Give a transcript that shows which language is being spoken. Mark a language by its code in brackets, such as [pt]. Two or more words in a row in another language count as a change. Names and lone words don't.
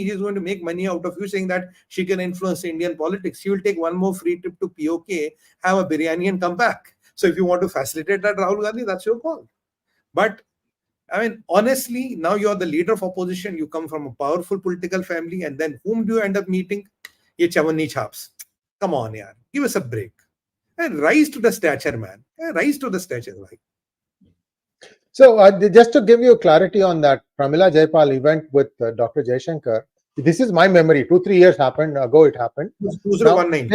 [en] She's going to make money out of you saying that she can influence Indian politics. She will take one more free trip to POK, have a biryani and come back. So if you want to facilitate that, Rahul Gandhi, that's your call. But I mean, honestly, now you're the leader of opposition. You come from a powerful political family. And then whom do you end up meeting? [hi] Ye Chavanni [en] chaps. Come on, yaar. Give us a break. And rise to the stature, man. Rise to the stature. Like. So just to give you clarity on that Pramila Jaipal event with Dr. Jaishankar, this is my memory. 2-3 years ago it happened. 2019.